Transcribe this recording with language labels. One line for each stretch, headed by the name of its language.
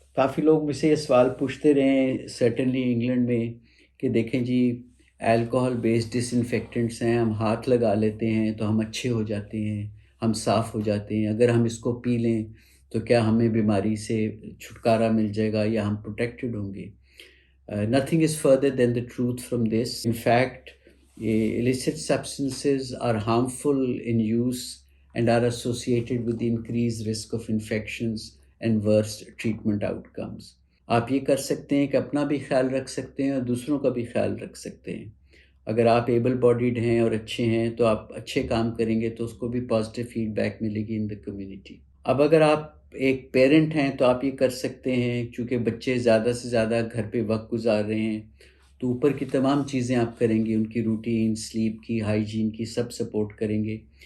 Urdu: کافی لوگ مجھ سے یہ سوال پوچھتے رہے ہیں سرٹنلی انگلینڈ میں کہ دیکھیں جی الکوہول بیسڈ ڈس انفیکٹنٹس ہیں، ہم ہاتھ لگا لیتے ہیں تو ہم اچھے ہو جاتے ہیں، ہم صاف ہو جاتے ہیں. اگر ہم اس کو پی لیں تو کیا ہمیں بیماری سے چھٹکارا مل جائے گا یا ہم پروٹیکٹڈ ہوں گے؟
English: Nothing is further than the truth from this. In fact illicit substances are harmful in use and are associated with the increased risk of infections and worse treatment outcomes.
Urdu: آپ یہ کر سکتے ہیں کہ اپنا بھی خیال رکھ سکتے ہیں اور دوسروں کا بھی خیال رکھ سکتے ہیں. اگر آپ ایبل باڈیڈ ہیں اور اچھے ہیں تو آپ اچھے کام کریں گے تو اس کو بھی پازیٹیو فیڈ بیک ملے گی
English: In the community.
Urdu: اب اگر آپ ایک پیرنٹ ہیں تو آپ یہ کر سکتے ہیں، چونکہ بچے زیادہ سے زیادہ گھر پہ وقت گزار رہے ہیں تو اوپر کی تمام چیزیں آپ کریں گے، ان کی روٹین، سلیپ کی، ہائیجین کی، سب سپورٹ کریں گے.